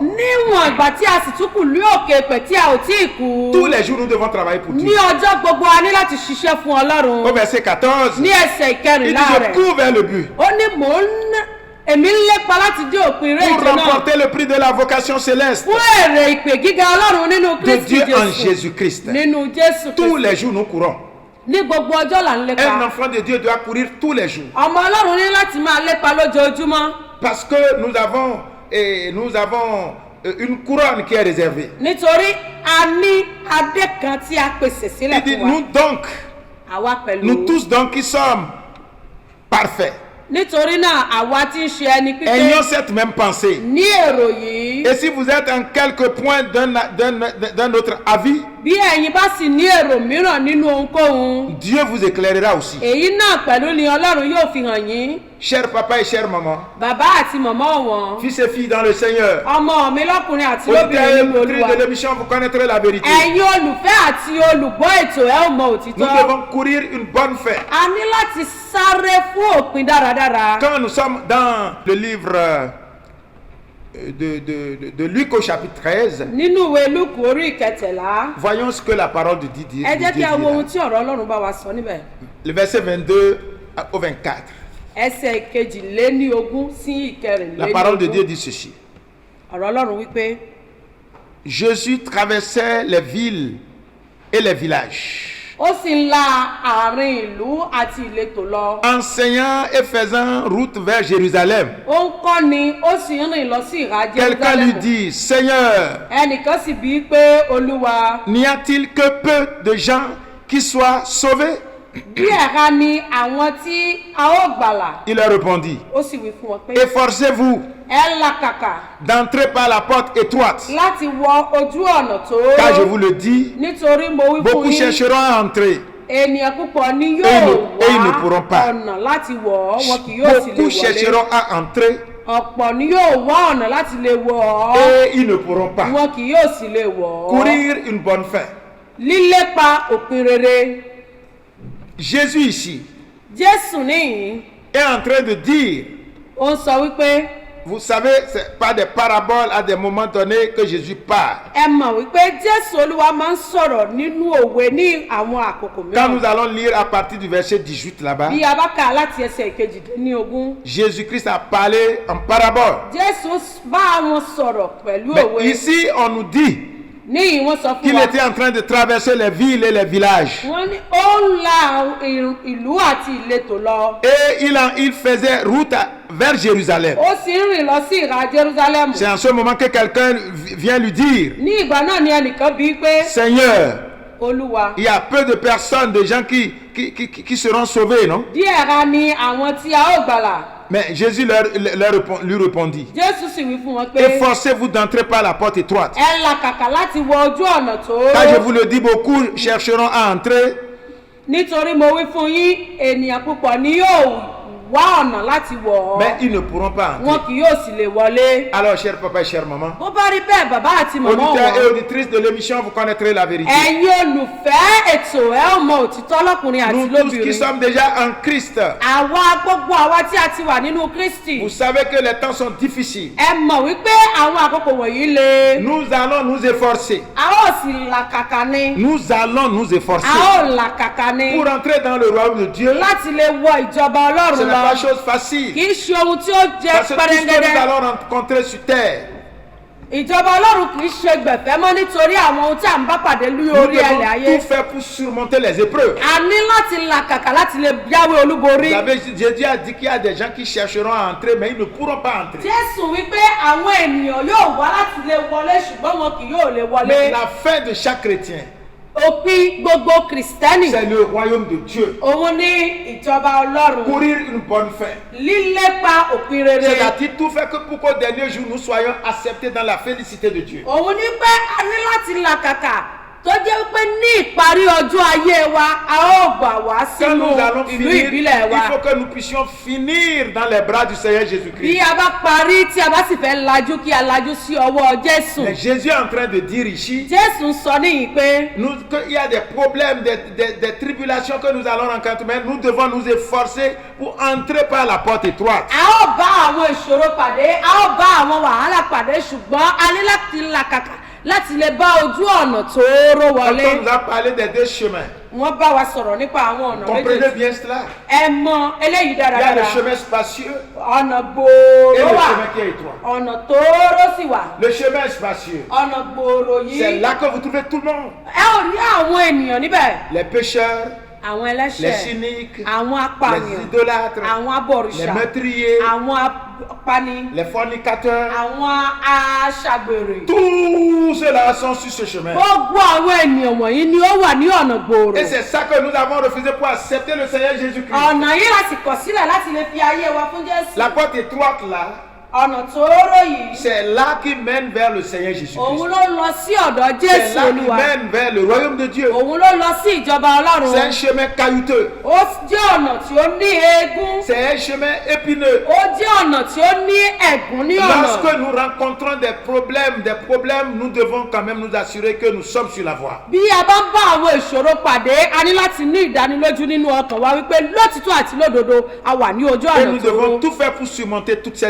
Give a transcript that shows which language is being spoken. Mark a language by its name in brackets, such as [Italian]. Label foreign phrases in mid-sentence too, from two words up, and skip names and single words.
[Yoruba] Níwọ̀n ìgbà tí a sì tún kù ní òkè pẹ̀ tí a ò tí ì kú. [French] tous les jours nous devons travailler pour [Yoruba] Ní [French] Dieu. [Yoruba] ọjọ́ gbogbo a ní láti ṣiṣẹ́ fún [French] Au [Yoruba] Ọlọ́run. [French] verset 14, [Yoruba] Ní ẹsẹ̀ [French] il dit [Yoruba] ìkẹrìnlá [French] je [Yoruba] rẹ̀. [French] cours vers le but. [Yoruba] Ó ní mò ń èmi ń lépa láti dé òpin eré [French] pour [Yoruba] ìje náà [French] remporter le prix de la vocation céleste [Yoruba] fún èrè ìpè gíga Ọlọ́run nínú [French] de [Yoruba] Kristi [French] Dieu en Jésù Jésus-Christ. [Yoruba] nínú Jésù [French] Tous [Yoruba] Kristi [French] les jours, nous courons. [Yoruba] ní gbogbo ọjọ́ là ń [French] Un [Yoruba] lépa [French] enfant de Dieu doit courir tous les jours. [Yoruba] ọmọ Ọlọ́run ní láti máa lépa lójoojúmọ́ [French] Parce que nous avons une couronne qui est réservée. [Yoruba] nítorí a ní adé kan tí a pèsè sílẹ̀ [French] Il dit, [Yoruba] fún wa [French] nous donc, [Yoruba] àwa pẹ̀lú [French] nous tous donc qui sommes parfaits, [Yoruba] nítorí náà àwa tí ń ṣe ẹni pípé [French] ayons cette même pensée. [Yoruba] ní èrò yìí [French] Et si vous êtes en quelque point d'un autre avis, [Yoruba] bí ẹ̀yin bá sì ní èrò mìíràn nínú ohunkóhun [French] Dieu vous éclairera aussi. [Yoruba] èyí náà pẹ̀lú ni Ọlọ́run yóò fi hàn yín [French] Cher papa et chère maman, [Yoruba] bàbá àti màmá wọn [French] fils et filles dans le Seigneur, [Yoruba] ọmọ mi lọ́kùnrin àti [French] auditeurs [Yoruba] lóbìnrin [French] et [Yoruba] nínú [French] auditrices [Yoruba] Olúwa [French] de l'émission, vous connaîtrez la vérité. [Yoruba] ẹ̀yin olùfẹ́ àti olùgbọ́ ètò ẹ ó mọ [French] Nous [Yoruba] òtítọ́ [French] devons courir une bonne fête. [Yoruba] a ní láti sáré fún òpin dáradára [French] Quand nous sommes dans le livre de Luc au chapitre 13, [Yoruba] nínú ìwé Lúùkù orí ìkẹtẹ̀lá [French] voyons ce que la parole de Dieu [Yoruba] ẹ jẹ́ kí a wo ohun [French] dit. [Yoruba] tí ọ̀rọ̀ Ọlọ́run bá wa sọ níbẹ̀ [French] Le verset 22 au 24. [Yoruba] ẹsẹ̀ kejìléníogún sí [French] La parole de Dieu [Yoruba] ìkẹrìnléníogún [French] dit ceci. [Yoruba] ọ̀rọ̀ Ọlọ́run wípé [French] Jésus traversait les villes et les villages, [Yoruba] ó sì ń la àárín ìlú àti ìletò lọ [French] enseignant et faisant route vers Jérusalem. [Yoruba] ó ń kọ́ni ó sì ń rìn lọ sí ìhà [French] Quelqu'un lui [Yoruba] Jerúsálẹ́mù [French] dit, Seigneur, [Yoruba] ẹnìkan sì bíi pé Olúwa [French] n'y a-t-il que peu de gens qui soient sauvés? [Yoruba] díẹ̀ ha ni àwọn tí a ó gbàlà [French] Il leur répondit, [Yoruba] ó sì wí fún wọn pé [French] efforcez-vous [Yoruba] ẹ làkàkà [French] d'entrer par la porte étroite, [Yoruba] láti wọ ojú ọ̀nà tó [French] car je vous le dis, [Yoruba] nítorí mo wí fún [French] beaucoup [Yoruba] yín [French] chercheront à entrer. [Yoruba] ènìyàn púpọ̀ ni [French] Et [Yoruba] yóò [French] ils ne pourront [Yoruba] wá [French] pas. [Yoruba] ọ̀nà láti wọ̀ ọ́ wọn kì yóò sì lè [French] Beaucoup [Yoruba] wọlé [French] chercheront à entrer [Yoruba] ọ̀pọ̀ ni yóò wá ọ̀nà láti lè wọ̀ ọ́ [French] et ils ne pourront pas. [Yoruba] wọn kì yóò sì lè wọ̀ ọ́ [French] Courir une bonne fin. [Yoruba] lílépa òpin rere [French] Jésus ici [Yoruba] Jésù níyìn [French] est en train de dire, [Yoruba] ó ń sọ wípé [French] vous savez, c'est pas des paraboles à des moments donnés que Jésus parle. [Yoruba] ẹ mọ̀ wípé Jésù Olúwa máa ń sọ̀rọ̀ nínú òwe ní àwọn àkókò [French] Quand nous [Yoruba] mìíràn [French] allons lire à partir du verset 18 là-bas, [Yoruba] bí a bá kà á láti ẹsẹ̀ kejìdínlógún [French] Jésus-Christ a parlé en parabole. [Yoruba] Jésù bá wọn sọ̀rọ̀ pẹ̀lú [French] Mais [Yoruba] òwe [French] ici, on nous dit [Yoruba] níyìn wọ́n sọ fún [French] qu'il [Yoruba] wa [French] était en train de traverser les villes et les villages. [Yoruba] wọ́n ní ó ń la ìlú àti ìletò lọ [French] Et il faisait route vers Jérusalem. [Yoruba] ó sì ń rìn lọ sí ìhà Jerúsálẹ́mù [French] C'est en ce moment que quelqu'un vient lui dire, [Yoruba] ní ìgbà náà ni ẹnìkan bíi pé [French] Seigneur, [Yoruba] Olúwa [French] il y a peu de personnes, de gens qui seront sauvés, non? [Yoruba] díẹ̀ ra ni àwọn tí a ó gbàlà [French] Mais Jésus lui répondit, [Yoruba] Jésù sì wí fún wọn pé [French] efforcez-vous d'entrer par la porte étroite. [Yoruba] ẹ làkàkà láti wọ ojú ọ̀nà tó [French] Car je vous le dis, beaucoup chercheront à entrer [Yoruba] nítorí mo wí fún yín ènìyàn púpọ̀ ni yóò wá ọ̀nà láti wọ̀ [French] mais [Yoruba] ọ́ [French] ils ne pourront pas [Yoruba] wọn [French] entrer. [Yoruba] kì yóò sì lè wọlé [French] Alors, cher papa et chère maman, [Yoruba] bó bá rí bẹ́ẹ̀ bàbá àti màmá [French] auditeurs et [Yoruba] wọn [French] auditrices de l'émission, vous connaîtrez la vérité. [Yoruba] ẹ̀yin olùfẹ́ ètò ẹ ò mọ òtítọ́ lọ́kùnrin àti [French] Nous tous qui [Yoruba] lóbìnrin [French] sommes déjà en Christ, [Yoruba] àwa gbogbo àwa tí a ti wà nínú Kristi [French] vous savez que les temps sont difficiles. [Yoruba] ẹ mọ̀ wípé àwọn àkókò wọ̀nyí le [French] Nous allons nous efforcer. [Yoruba] a ó sì làkàkà ni [French] Nous allons nous efforcer [Yoruba] a ó làkàkà ni [French] pour entrer dans le royaume de Dieu. [Yoruba] láti lè wọ ìjọba [French] Ce [Yoruba] Ọlọ́run [French] n'est [Yoruba] lọ [French] pas chose facile. [Yoruba] kì í ṣe ohun tí ó jẹ́ [French] Parce que tout ce que nous [Yoruba] pẹrẹngẹdẹ [French] allons rencontrer sur terre, [Yoruba] ìjọba Ọlọ́run kì í ṣe gbẹ̀fẹ́ mọ́ nítorí àwọn ohun tí à ń bá pàdé lórí [French] nous [Yoruba] orí ẹlẹ̀ [French] devons [Yoruba] ayé [French] tout faire pour surmonter les épreuves. [Yoruba] a ní láti làkàkà láti lè jáwé olúborí [French] Vous savez, Jésus a dit qu'il y a des gens qui chercheront à entrer, mais ils ne pourront pas entrer. [Yoruba] Jésù wípé àwọn ènìyàn yóò wá láti lè wọlé ṣùgbọ́n wọn kì yóò lè wọlé [French] Mais la fin de chaque chrétien, [Yoruba] òpin gbogbo kìrìsìtẹ́nì [French] c'est le royaume de Dieu. [Yoruba] òun ní ìjọba Ọlọ́run [French] Courir une bonne fin. [Yoruba] lílépa òpin rere [French] C'est-à-dire tout fait que pour qu'au dernier jour, nous soyons acceptés dans la félicité de Dieu. [Yoruba] òun ní pé a ní láti làkàkà tó jẹ́ pé ní ìparí ọjọ́ ayé wa a ó gbà wá [French] Quand [Yoruba] sínú [French] nous allons [Yoruba] ìlú [French] finir, [Yoruba] ìbílẹ̀ [French] il [Yoruba] wa [French] faut que nous puissions finir dans les bras du Seigneur [Yoruba] bí [French] Jésus-Christ. [Yoruba] a bá parí tí a bá sì fẹ́ lajú kí a lajú sí ọwọ́ Jésù [French] Mais Jésus est en train de dire ici [Yoruba] Jésù ń sọ níyìí pé [French] qu'il y a des problèmes, des tribulations que nous allons rencontrer, mais nous devons nous efforcer pour entrer par la porte étroite. [Yoruba] a ó bá àwọn ìṣòro pàdé a ó bá àwọn wàhálà pàdé ṣùgbọ́n a ní láti làkàkà láti lè bá ojú ọ̀nà tóóró [French] Quand [Yoruba] wọlé. [French] on nous a parlé des deux chemins, [Yoruba] Wọ́n bá wa sọ̀rọ̀ nípa àwọn ọ̀nà [French] comprenez [Yoruba] méjèèjì. [French] bien cela. [Yoruba] Ẹ mọ eléyìí [French] Il y a le [Yoruba] dáradára. [French] chemin spacieux [Yoruba] Ọ̀nà [French] et [Yoruba] gbòòrò [French] le [Yoruba] wà. [French] chemin qui est étroit. [Yoruba] Ọ̀nà tóóró sì wà. [French] Le chemin spacieux, [Yoruba] Ọ̀nà gbòòrò [French] c'est [Yoruba] yìí. [French] là que vous trouvez tout le monde. [Yoruba] Ẹ ò rí àwọn ènìyàn níbẹ̀. [French] Les pécheurs, [Yoruba] Àwọn [French] les [Yoruba] ẹlẹ́ṣẹ̀. [French] cyniques, [Yoruba] Àwọn [French] les [Yoruba] apànìyàn. [French] idolâtres, [Yoruba] Àwọn [French] les [Yoruba] abọ̀rìṣà. [French] meurtriers, [Yoruba] Àwọn apani. [French] les fornicateurs. [Yoruba] Àwọn aṣàgbèrè. [French] Tous ceux-là sont sur ce chemin. [Yoruba] Gbogbo àwọn ènìyàn wọ̀nyí ni ó wà ní ọ̀nà gbòòrò. [French] Et c'est ça que nous avons refusé pour accepter le Seigneur Jésus-Christ. [Yoruba] Ọ̀nà yìí láti kọ̀ sílẹ̀ láti lè fi ayé wa fún Jésù. [French] La porte étroite là, [Yoruba] Ọ̀nà tóóró yìí. [French] c'est là qui mène vers le Seigneur [Yoruba] Òun [French] Jésus-Christ. [Yoruba] ló lọ sí ọ̀dọ̀ [French] C'est [Yoruba] Jésù [French] là qui [Yoruba] Olúwa. [French] mène vers le royaume de Dieu. [Yoruba] Òun ló lọ sí ìjọba Ọlọ́run. [French] C'est un chemin caillouteux. [Yoruba] Ó jẹ́ ọ̀nà tí ó ní eégún. [French] C'est un chemin épineux. [Yoruba] Ó jẹ́ ọ̀nà tí ó ní ẹ̀gún ní ọ̀nà. [French] Lorsque nous rencontrons des problèmes, nous devons quand même nous assurer que nous sommes sur la voie. [Yoruba] Bí a bá ń bá àwọn ìṣòro pàdé, a ní láti ní ìdánilójú nínú ọkàn wa wípé lótìtọ́ àti lódodo a wà ní ojú [French] Et [Yoruba] ọ̀nà [French] nous [Yoruba] tó. [French] devons tout faire pour surmonter toutes ces